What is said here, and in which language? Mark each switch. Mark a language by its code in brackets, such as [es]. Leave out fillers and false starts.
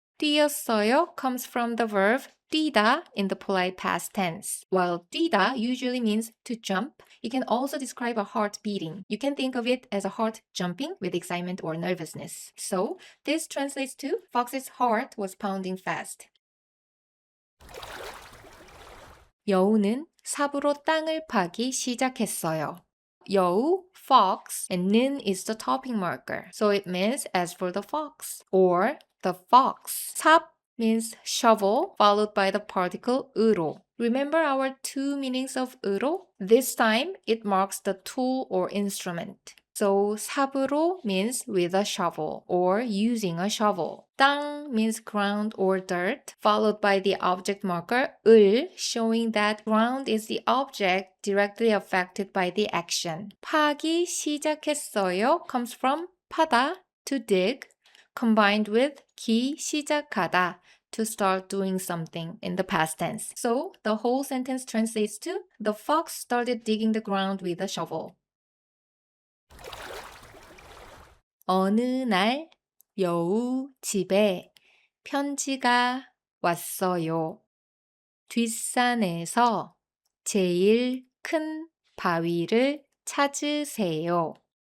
[en] 뛰었어요 comes from the verb 뛰다 in the polite past tense. While 뛰다 usually means to jump, it can also describe a heart beating. You can think of it as a heart jumping with excitement or nervousness. So, this translates to Fox's heart was pounding fast. [ko] 여우는 삽으로 땅을 파기 시작했어요. [en] 여우, fox, and 는 is the topping marker. So it means as for the fox or the fox. 삽 means shovel followed by the particle 으로. Remember our two meanings of 으로? This time it marks the tool or instrument. So 삽으로 means with a shovel or using a shovel. 땅 means ground or dirt, followed by the object marker 을, showing that ground is the object directly affected by the action. 파기 시작했어요 comes from 파다, to dig, combined with 기 시작하다, to start doing something in the past tense. So the whole sentence translates to the fox started digging the ground with a shovel. [ko] 어느 날 여우 집에 편지가 왔어요. 뒷산에서 제일 큰 바위를 찾으세요.